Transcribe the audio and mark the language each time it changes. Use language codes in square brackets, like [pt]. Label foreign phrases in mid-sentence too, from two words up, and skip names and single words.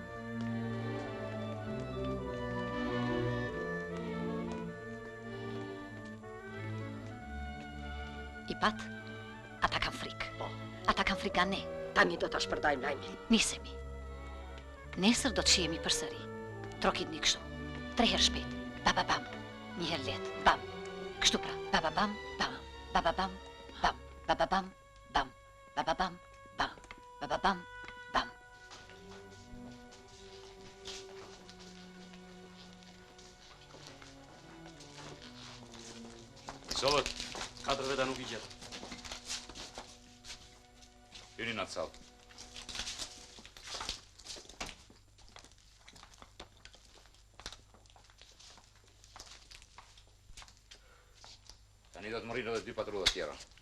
[sq] I pat, ata kanë frikë. Ata kanë frikë nga ne. Tani do ta shpërdajmë lajmin. Nisemi. Nesër do të shihemi përsëri. Trokit një kështu. 3 herë shpejt. Baba bam. Një herë lehtë. Bam. Kështu pra. Baba bam, bam. Baba bam, bam. Baba bam, bam. Baba bam, bam. Baba bam, bam. Sollët, 4 veta nuk I gjetë. Hyni në atë sallë. Tani do të më rrinë edhe 2 patrulla tjera.